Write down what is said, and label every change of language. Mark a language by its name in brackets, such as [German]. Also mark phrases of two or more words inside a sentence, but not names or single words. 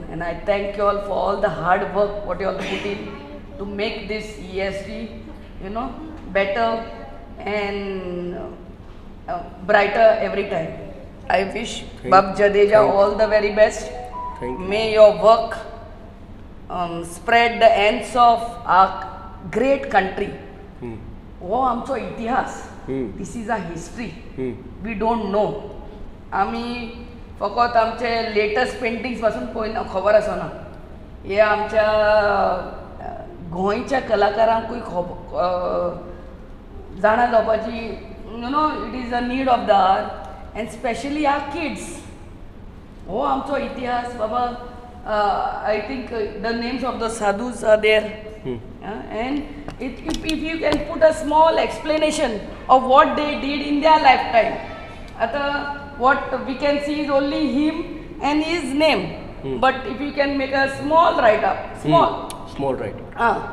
[English] And I thank you all for all the hard work what you all put in to make this ESG better and brighter every time. I wish Bab Jadeja all the very best. May your work spread the ends of our great country. [Konkani] Oh, आमचो इतिहास. [English] This is a history. We don't know. [Konkani] आम्ही फकत आमचे लेटेस्ट पेंटिंग्स पासून पळयना, खबर आसना. हे आमच्या गोंयच्या कलाकारांकूय जाणा जावपाची [English] it is a need of the hour. And especially our kids. [Konkani] Oh, आमचो इतिहास बाबा. [English] I think the names of the sadhus are there. And if you can put a small explanation of what they did in their lifetime. What we can see is only him and his name. But if you can make a small write-up, small write-up.